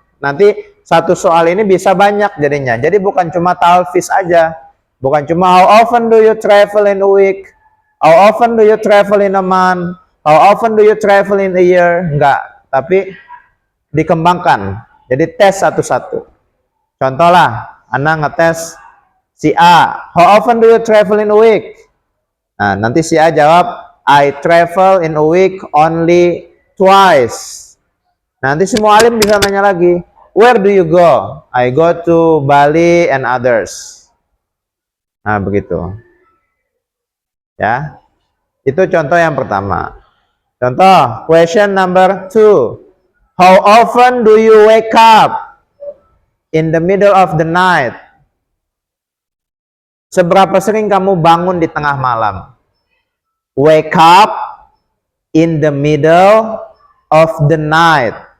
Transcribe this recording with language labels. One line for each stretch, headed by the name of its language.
Indonesian: Nanti satu soal ini bisa banyak jadinya. Jadi bukan cuma talfiz aja. Bukan cuma
English: how often do you travel in a week? How often do you travel in a month? How often do you travel in a year?
Indonesian: Enggak, tapi dikembangkan. Jadi tes satu-satu. Contoh lah, Anda ngetes si A,
English: how often do you travel in a week?
Indonesian: Nah, nanti si A jawab,
English: I travel in a week only twice.
Indonesian: Nanti si mu'alim bisa nanya lagi,
English: where do you go? I go to Bali and others.
Indonesian: Nah, begitu. Ya, itu contoh yang pertama.
English: Contoh, question number 2. How often do you wake up in the middle of the night?
Indonesian: Seberapa sering kamu bangun di tengah malam?
English: Wake up in the middle of the night.